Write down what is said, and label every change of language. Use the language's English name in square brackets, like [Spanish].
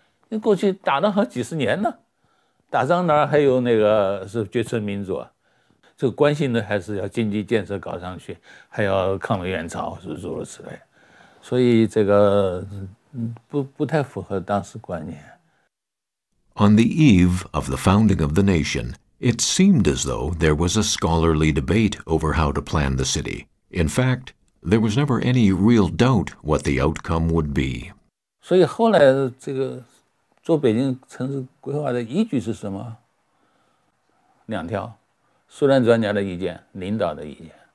[Chinese] 你过去打了好几十年了，打仗哪儿还有那个是决策民主啊？这个关心的还是要经济建设搞上去，还要抗美援朝，是诸如此类，所以这个不太符合当时观念。 [English] On the eve of the founding of the nation, it seemed as though there was a scholarly debate over how to plan the city. In fact, there was never any real doubt what the outcome would be. [Chinese] 所以后来这个做北京城市规划的依据是什么？2条：苏联专家的意见，领导的意见。